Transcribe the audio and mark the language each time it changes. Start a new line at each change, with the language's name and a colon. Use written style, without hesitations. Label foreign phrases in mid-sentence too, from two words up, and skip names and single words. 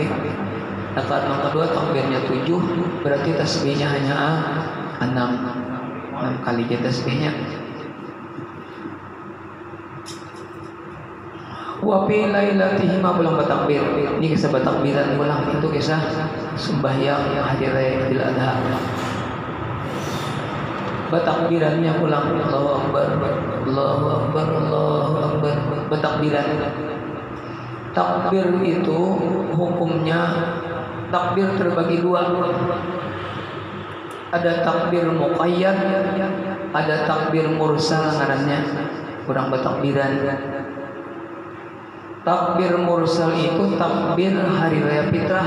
Banjar: Rakaat yang kedua takbirnya 7, berarti tasbihnya hanya 6 kali aja tasbihnya.
Arabic: وفي ليلته
Banjar: ma bulang bertakbir. Ini kisah bertakbiran ulang, itu kisah sembahyang hari raya Idul Adha.
Arabic: Bertakbirannya ulang, الله أكبر، الله أكبر، الله أكبر.
Banjar: Bertakbiran. Takbir itu hukumnya takbir terbagi 2. Ada takbir muqayyad, ada takbir mursal ngarannya. Kurang bertakbiran. Takbir mursal itu takbir hari raya fitrah.